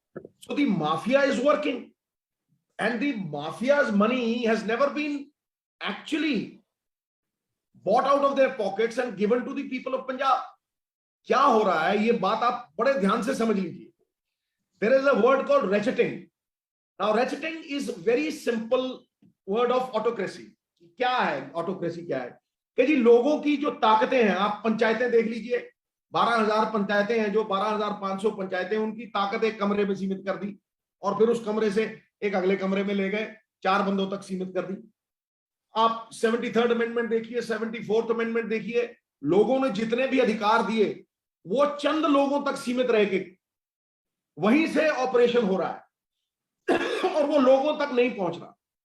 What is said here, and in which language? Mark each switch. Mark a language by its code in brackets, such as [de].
[en] So the mafia is working, and the mafia's money has never been actually bought out of their pockets and given to the people of Punjab. [hi] क्या हो रहा है ये बात आप बड़े ध्यान से समझ लीजिए। [en] There is a word called ratcheting. Now, ratcheting is very simple word of autocracy. [hi] क्या है ऑटोक्रेसी? क्या है कि जी लोगों की जो ताकतें हैं, आप पंचायतें देख लीजिए, 12,000 पंचायतें हैं, जो 12,500 पंचायतें, उनकी ताकत एक कमरे में सीमित कर दी, और फिर उस कमरे से एक अगले कमरे में ले गए, 4 बंदों तक सीमित कर दी। आप 73rd अमेंडमेंट देखिए, 74th अमेंडमेंट देखिए, लोगों ने जितने भी अधिकार दिए वो चंद लोगों तक सीमित रह के वहीं से ऑपरेशन हो रहा है और वो लोगों तक नहीं पहुंच रहा।